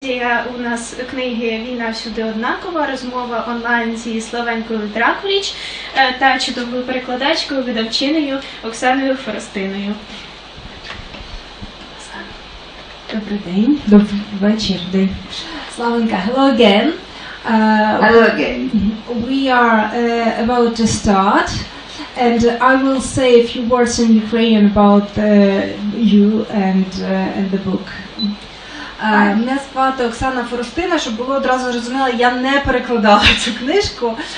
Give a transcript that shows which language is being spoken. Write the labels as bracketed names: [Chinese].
[Ukrainian] Презентація у нас книги «Війна, всюди, однакова», розмова онлайн зі Славенкою Дракуліч та чудовою перекладачкою, видавчинею Оксаною Форостиною. Добрий день, добрий вечір, день. [English] Славенка, hello again. Hello again. We are about to start, and I will say a few words in Ukrainian about you and the book. [Ukrainian] Мене звати Оксана Форостина, щоб було одразу зрозуміло, я не перекладала цю книжку.